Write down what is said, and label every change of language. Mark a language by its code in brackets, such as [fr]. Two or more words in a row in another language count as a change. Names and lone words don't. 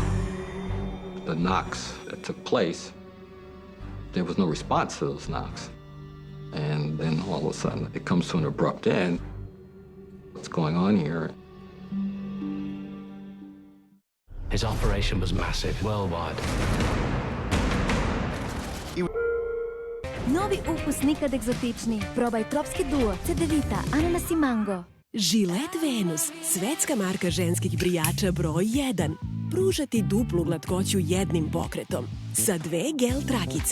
[en] The knocks that took place, there was no response to those knocks. And then all of a sudden, it comes to an abrupt end. What's going on here? His operation was massive, worldwide. [sr] Novi ukus nikad egzotičniji. Probaj tropski duo, cedevita, ananas i mango. Gillette Venus, svetska marka ženskih brijača broj 1. Pruža ti duplu glatkoću jednim pokretom, sa 2 gel trakice.